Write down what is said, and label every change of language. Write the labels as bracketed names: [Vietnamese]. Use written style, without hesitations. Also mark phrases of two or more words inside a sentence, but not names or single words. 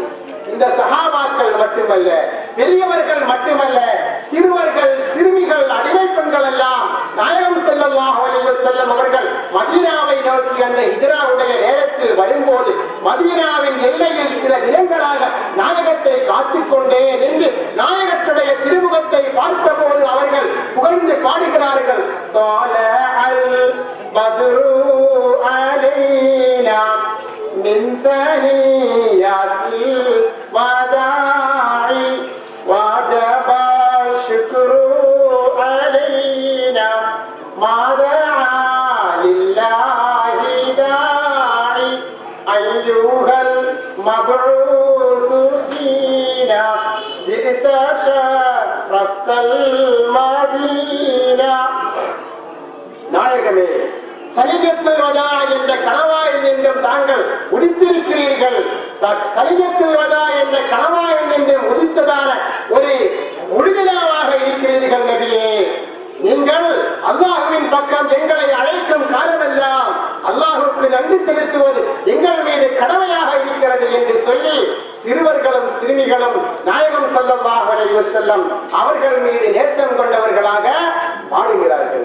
[Tamil] இந்த சஹாபாக்கள் மட்டுமல்ல, பெரியவர்கள் மட்டுமல்ல, சிறுவர்கள் சிறுமிகள் அடிமை பெண்கள் எல்லாம் நாயகம் [Arabic] صلى الله عليه وسلم [Tamil] அவர்கள் மதீனாவை நோக்கி அந்த ஹிஜ்ராவுடைய நேரத்தில் வரும்போது மதீனாவின் எல்லையில் சில தினங்களாக நாயகத்தை காத்துக் கொண்டே நின்று நாயகத்துடைய திருமுகத்தை பார்த்தபோது அவர்கள் புகழ்ந்து பாடுகிறார்கள், [Arabic] من ثنيات الوداع وجب الشكر علينا ما دعا لله داعي أيها المبعوث فينا جئت شرفت المدينة. [Tamil] நாயகமே, சலிகத்துல் வதா என்ற கணவாய் என்றும் தாங்கள் முடித்திருக்கிறீர்கள். சலிகத்துல் வதா என்ற கணவாய் என்று முடித்ததான ஒரு முடிவிழாவாக இருக்கிறீர்கள் நபியே. நீங்கள் அல்லாஹுவின் பக்கம் எங்களை அழைக்கும் காலமெல்லாம் அல்லாஹுக்கு நன்றி செலுத்துவது எங்கள் மீது கடமையாக இருக்கிறது என்று சொல்லி சிறுவர்களும் சிறுமிகளும் நாயகம் [Arabic] صلى الله عليه وسلم [Tamil] அவர்கள் மீது நேசம் கொண்டவர்களாக பாடுகிறார்கள்.